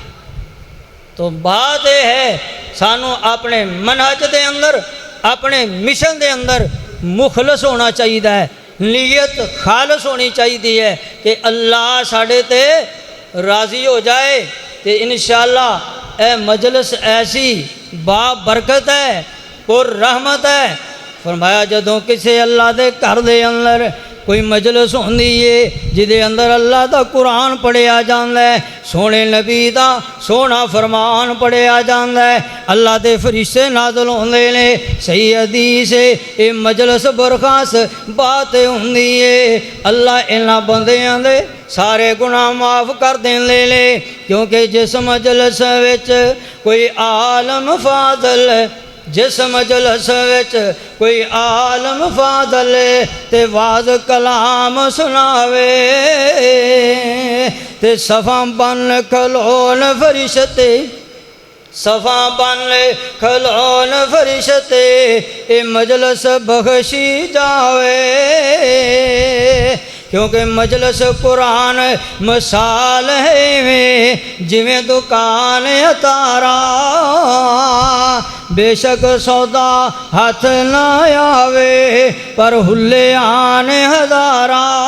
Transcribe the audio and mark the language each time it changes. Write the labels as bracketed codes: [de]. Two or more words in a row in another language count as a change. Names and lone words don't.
[pa] تو بات یہ ہے سانو اپنے منہج دے اندر، اپنے مشن دے اندر مخلص ہونا چاہیے ہے، نیت خالص ہونی چاہیے ہے کہ اللہ ساڑھے تے راضی ہو جائے۔ کہ انشاءاللہ اے مجلس ایسی با برکت ہے، پر رحمت ہے۔ فرمایا جدوں کسے اللہ دے گھر دے اندر کوئی مجلس ہوندی ہے جدے اندر اللہ دا قرآن پڑھیا جاندا ہے، سونے نبی دا سونا فرمان پڑھیا جاندا ہے، اللہ دے فرشتے نازل ہوندے نے، صحیح حدیث ہے، اے مجلس برخاست بات ہوندی ہے، اللہ انہاں بندیاں دے سارے گناہ معاف کر دیندے نے، کیونکہ جس مجلس وچ کوئی عالم فاضل ہے، جس مجلس وچ کوئی عالم فاضل تے واز کلام سناوے تے صفاں بن کھلون فرشتے، صفاں بن کھلون فرشتے، اے مجلس بخشی جاوے، کیونکہ مجلس قرآن مثال ہے جویں دکان اتارا، بے شک سودا ہاتھ نہ آوے پر ہلے آن ہزارا۔